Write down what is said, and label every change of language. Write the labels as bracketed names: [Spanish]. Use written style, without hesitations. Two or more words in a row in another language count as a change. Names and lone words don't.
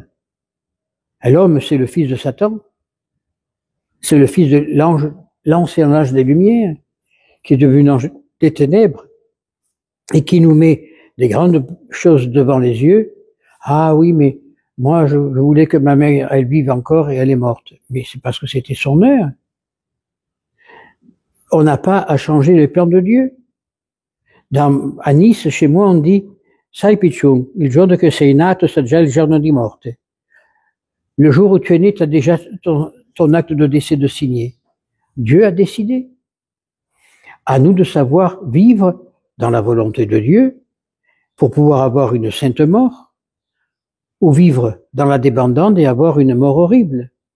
[French] Et l'homme, c'est le fils de Satan. C'est le fils de l'ancien âge des Lumières, qui est devenu l'ange des ténèbres, et qui nous met des grandes choses devant les yeux. Ah oui, mais moi, je voulais que ma mère, elle vive encore et elle est morte. Mais c'est parce que c'était son heure. On n'a pas à changer les plans de Dieu. À Nice, chez moi, on dit, [Italian] sai piccione, il giorno che sei nato sa già il giorno di morte. [French] Le jour où tu es né, tu as déjà ton acte de décès de signer. Dieu a décidé. À nous de savoir vivre dans la volonté de Dieu pour pouvoir avoir une sainte mort ou vivre dans la débandade et avoir une mort horrible.